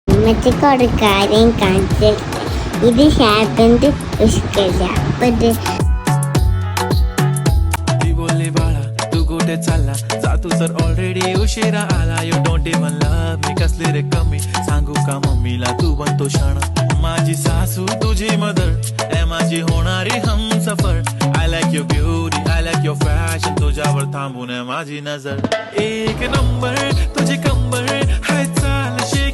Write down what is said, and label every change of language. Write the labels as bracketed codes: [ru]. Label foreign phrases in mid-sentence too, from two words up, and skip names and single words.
[ml] തേങ്ങച്ചക്ക് ഒരു കാര്യം കാണിച്ചു. ഇത് ഷാപ്പിന്റെ പുഷ്കര. [mr] चालला जा तू तर ऑलरेडी उशिरा आला. [en] you don't even love me [mr] कसले रे कमी सांगू का मम्मीला तू बनतो शाण. माझी सासू तुझी मदर ए माझी होणारी हम सफर. [en] I like your beauty I like your fashion [mr] तुझ्यावर थांबून माझी नजर. एक नंबर तुझी कंबर हाय चाल